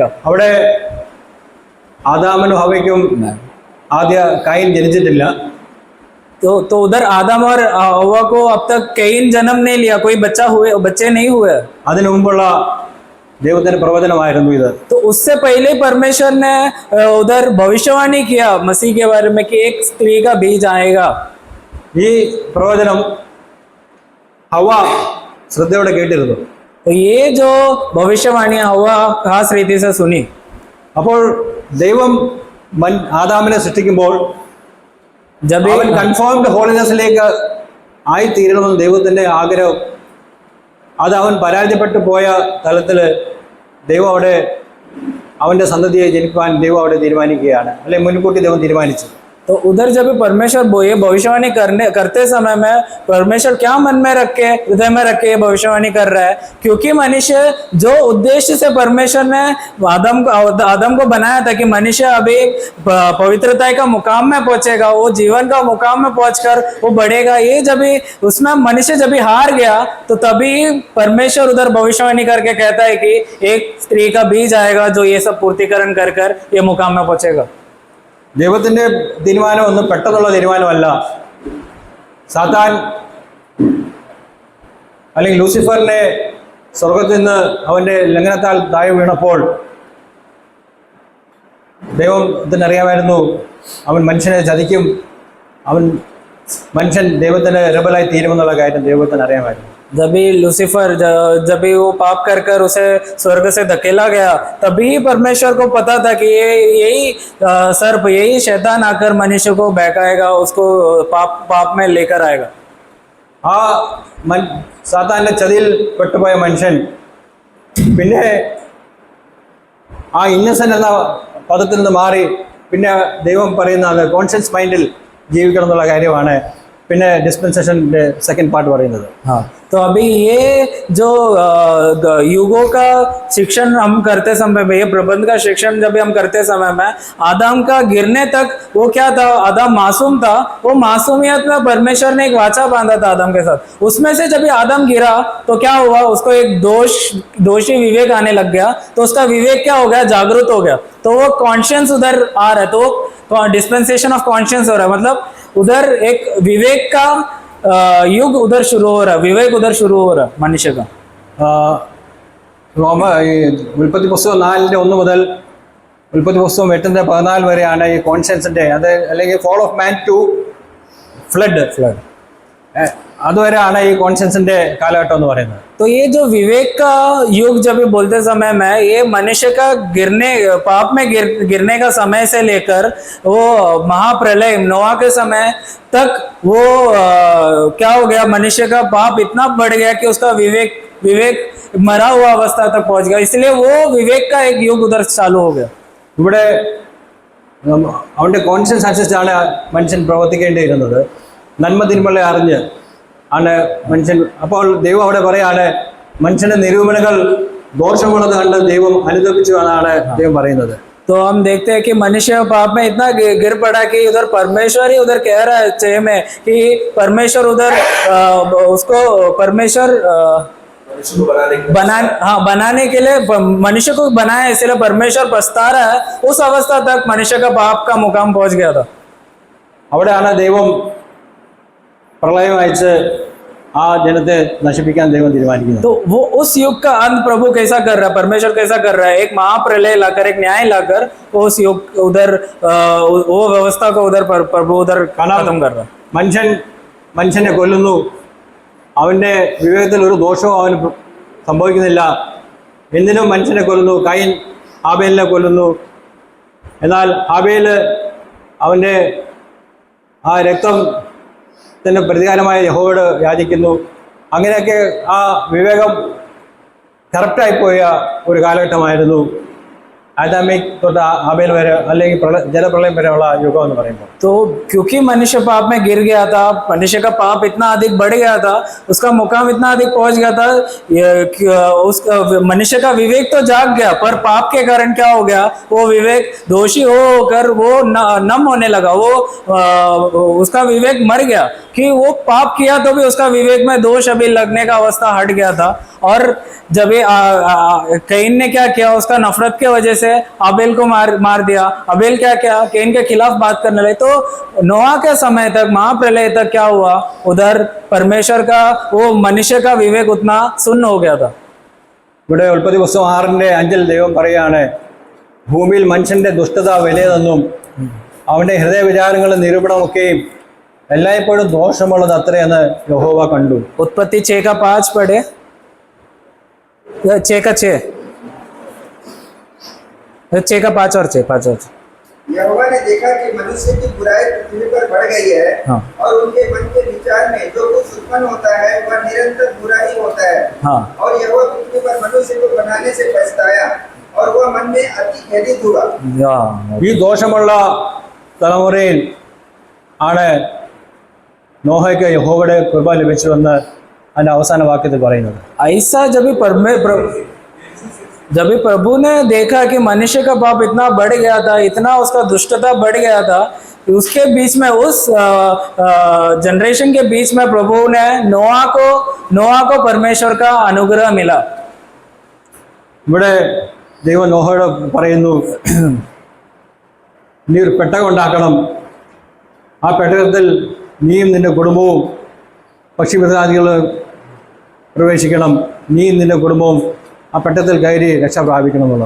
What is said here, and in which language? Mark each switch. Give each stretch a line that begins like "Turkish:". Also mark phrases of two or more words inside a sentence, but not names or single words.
Malayalam: അവിടെ ആദാമിനും ഹവ്വയ്ക്കും ആദ്യ കയീൻ ജനിച്ചിട്ടില്ല.
Hindi: तो उधर आदम और हव्वा को अब तक कईन जन्म नहीं लिया, कोई बच्चे नहीं हुए।
Malayalam: അതിനു മുമ്പുള്ള ദൈവത്തിന്റെ പ്രവചനമായിരുന്നു ഇത്.
Hindi: तो उससे पहले परमेश्वर ने उधर भविष्यवाणी किया मसीह के बारे में कि एक स्त्री का बीज आएगा।
Malayalam: ഈ പ്രവചനം ഹവ്വ ശ്രദ്ധയോടെ കേട്ടിരുന്നു.
Hindi: तो ये जो भविष्यवाणी हव्वा खास रीति से सुनी।
Malayalam: അപ്പോൾ ദൈവം ആദാമിനെ സൃഷ്ടിക്കുമ്പോൾ
Hindi: जब
Malayalam: അവൻ
English: confirmed holiness
Malayalam: ആയിത്തീരണമെന്ന് ദൈവത്തിന്റെ ആഗ്രഹം, അത് അവൻ പരാജയപ്പെട്ടു പോയ തലത്തിൽ ദൈവം അവിടെ അവന്റെ സന്തതിയെ ജനിക്കാൻ ദൈവം അവിടെ തീരുമാനിക്കുകയാണ്, അല്ലെങ്കിൽ മുൻകൂട്ടി ദൈവം തീരുമാനിച്ചു.
Hindi: तो उधर जब परमेश्वर ये भविष्यवाणी करते समय में परमेश्वर क्या मन में रख के हृदय में रख के भविष्यवाणी कर रहा है, क्योंकि मनुष्य जो उद्देश्य से परमेश्वर ने आदम को बनाया था कि मनुष्य अभी पवित्रता का मुकाम में पहुंचेगा, वो जीवन का मुकाम में पहुंचकर वो बढ़ेगा। ये जब उसमें मनुष्य जब हार गया तो तभी परमेश्वर उधर भविष्यवाणी करके कहता है कि एक स्त्री का बीज आएगा जो ये सब पूर्तिकरण कर कर ये मुकाम में पहुंचेगा।
Malayalam: ദൈവത്തിൻ്റെ തീരുമാനം ഒന്നും പെട്ടെന്നുള്ള തീരുമാനമല്ല. സാത്താൻ അല്ലെങ്കിൽ ലൂസിഫറിനെ സ്വർഗത്തിൽ നിന്ന് അവൻ്റെ ലംഘനത്താൽ താഴെ വീണപ്പോൾ ദൈവത്തിന് അറിയാമായിരുന്നു അവൻ മനുഷ്യനെ ചതിക്കും, മനുഷ്യൻ ദൈവത്തിന് റിബലായി തീരുമെന്നുള്ള കാര്യം ദൈവത്തിന് അറിയാമായിരുന്നു.
Hindi: जब भी लूसीफर जब भी वो पाप कर कर उसे स्वर्ग से धकेला गया, तभी परमेश्वर को पता था कि यही सर्प, यही शैतान आकर मनुष्य को बहकाएगा, उसको पाप में लेकर आएगा।
Malayalam: ആ സാത്താൻ്റെ ചതിയിൽ പെട്ടുപോയ മനുഷ്യൻ പിന്നെ ആ ഇന്നസെൻ്റ് എന്ന പദത്തിൽ നിന്ന് മാറി പിന്നെ ദൈവം പറയുന്ന
English: conscious mind
Malayalam: ജീവിക്കണം എന്നുള്ള കാര്യമാണ് പിന്നെ
English: dispensation second part
Malayalam: പറയുന്നത്.
Hindi: हाँ, तो अभी ये जो युगों का शिक्षण हम करते समय में, ये प्रबंध का शिक्षण जब भी हम करते समय में, आदम का गिरने तक वो क्या था, आदम मासूम था, वो मासूमियत में परमेश्वर ने एक वाचा बांधा था आदम के साथ। उसमें से जब आदम गिरा तो क्या हुआ, उसको एक दोषी विवेक आने लग गया, तो उसका विवेक क्या हो गया, जागृत हो गया, तो वो कॉन्शियंस उधर आ रहा है, तो वो
English: dispensation of conscience
Hindi: हो रहा है, मतलब उधर एक विवेक का युग उधर शुरू हो रहा है, विवेक उधर शुरू हो रहा है मनुष्य का.
Malayalam: ഈ ഉൽപ്പത്തി പുസ്തകം 4:1 മുതൽ ഉൽപ്പത്തി പുസ്തകം 8:14 വരെയാണ് ഈ കോൺഷ്യൻസിൻ്റെ അത് അല്ലെങ്കിൽ
English: fall of man to flood
Malayalam: അതുവരെയാണ് ഈ കോൺഷ്യൻസിൻ്റെ കാലഘട്ടം എന്ന് പറയുന്നത്.
Hindi: तो ये जो विवेक का युग जब भी बोलते समय में, ये मनुष्य का पाप में गिरने का समय से लेकर वो महाप्रलय नोआ के समय तक वो क्या हो गया, मनुष्य का पाप इतना बढ़ गया कि उसका विवेक मरा हुआ अवस्था तक पहुंच गया, इसलिए वो विवेक का एक युग उधर चालू हो गया.
Malayalam: ഇവിടെ അവൻ്റെ കോൺഷ്യൻസ് അനുസരിച്ചാണ് മനുഷ്യൻ പ്രവർത്തിക്കേണ്ടിയിരുന്നത്. നന്മ തിന്മകളെ അറിഞ്ഞ് ആണ് മനുഷ്യൻ. അപ്പോൾ ദൈവം അവിടെ പറയാണ് മനുഷ്യന്റെ നിരൂപണങ്ങൾ ദോഷമുള്ളത് കണ്ട് ദൈവം അനുദപിച്ചു എന്നാണ് ദൈവം പറയുന്നത്.
Hindi: तो हम देखते हैं कि मनुष्य पाप में इतना गिर पड़ा कि उधर परमेश्वर ही उधर कह रहा है छह में कि परमेश्वर उधर उसको परमेश्वर बनाने के लिए मनुष्य को बनाया, इसलिए परमेश्वर पछता रहा है. उस अवस्था तक मनुष्य का पाप का मुकाम पहुंच गया था.
Malayalam: അവിടെയാണ് ദൈവം പ്രളയം അയച്ച് ആ ജനത്തെ നശിപ്പിക്കാൻ ദൈവം തീരുമാനിക്കുന്നത്.
Hindi: तो वो उस युग का अंत प्रभु कैसा कर रहा है, परमेश्वर कैसा कर रहा है, एक महाप्रलय लाकर, एक न्याय लाकर उस युग उधर वो व्यवस्था को उधर प्रभु उधर खत्म कर रहा है.
Malayalam: മനുഷ്യനെ കൊല്ലുന്നു, അവൻ്റെ വിവേകത്തിൽ ഒരു ദോഷവും അവന് സംഭവിക്കുന്നില്ല. എന്തിനും മനുഷ്യനെ കൊല്ലുന്നു. കയീൻ ഹാബേലിനെ കൊല്ലുന്നു. എന്നാൽ ഹാബേൽ അവൻ്റെ ആ രക്തത്തിന് പ്രതികാരമായി യഹോവയോട് യാചിക്കുന്നു. അങ്ങനെയൊക്കെ ആ വിവേകം കറക്റ്റായിപ്പോയ ഒരു കാലഘട്ടമായിരുന്നു ആദമിക് തൊട്ട് ഹാബേൽ വരെ അല്ലെങ്കിൽ ജലപ്രളയം വരെയുള്ള യുഗം എന്ന് പറയുമ്പോൾ.
Hindi: तो क्योंकि मनुष्य पाप में गिर गया था, मनुष्य का पाप इतना अधिक बढ़ गया था, उसका मुकाम इतना अधिक पहुंच गया था, उसका मनुष्य का विवेक तो जाग गया, पर पाप के कारण क्या हो गया, वो विवेक दोषी होकर वो नम होने लगा, वो उसका विवेक मर गया कि वो पाप किया तो भी उसका विवेक में दोष अभी लगने का अवस्था हट गया था. और जब कैन ने क्या किया, उसका नफरत के वजह से आबेल को मार दिया. आबेल क्या कैन के खिलाफ बात करने लगे. तो नोआ के समय तक, महाप्रलय तक क्या हुआ, उधर परमेश्वर का वो मनुष्य का विवेक उतना सुन्न हो गया था.
Malayalam: ഇവിടെ ഉൽപ്പത്തി പുസ്തകം 6:5 ദൈവം പറയുകയാണ്, ഭൂമിയിൽ മനുഷ്യന്റെ ദുഷ്ടത വലിയതെന്നും അവന്റെ ഹൃദയ വിചാരങ്ങളുടെ നിരൂപണമൊക്കെയും എല്ലായ്പ്പോഴും ദോഷമുള്ളത് അത്രയെന്ന് യഹോവ കണ്ടു.
Hindi: उत्पत्ति 6:5 पढ़े, 6:5 और 6:5. यहोवा ने देखा कि मनुष्य की बुराई पृथ्वी पर बढ़ गई है. हाँ. और उनके मन के विचार में जो कुछ उत्पन्न होता है वह निरंतर बुरा ही होता है. हाँ. और यहोवा पृथ्वी पर मनुष्य को बनाने से पछताया और वह मन में अति खेदित हुआ.
Malayalam: ഈ ദോഷമുള്ള തലമുറയിൽ ആണ് നോഹയ്ക്ക് യഹോവയുടെ കൃപ ലഭിച്ചുവെന്ന് അതിൻ്റെ അവസാന വാക്യത്തിൽ പറയുന്നത്.
Hindi: ऐसा जब भी प्रभु ने देखा कि मनुष्य का पाप इतना बढ़ गया था, इतना उसका दुष्टता बढ़ गया था, उसके बीच में उस जनरेशन के बीच में प्रभु ने नोआ को परमेश्वर का अनुग्रह मिला.
Malayalam: ഇവിടെ ദൈവം നോഹയോട് പറയുന്നു, നീ ഒരു പെട്ടകം ഉണ്ടാക്കണം, ആ പെട്ടകത്തിൽ നീയും നിന്റെ കുടുംബവും പക്ഷിമൃഗാദികളും പ്രവേശിക്കണം, നീയും നിന്റെ കുടുംബവും ആ പെട്ടകത്തിൽ കയറി രക്ഷ പ്രാപിക്കണം എന്നുള്ളത്.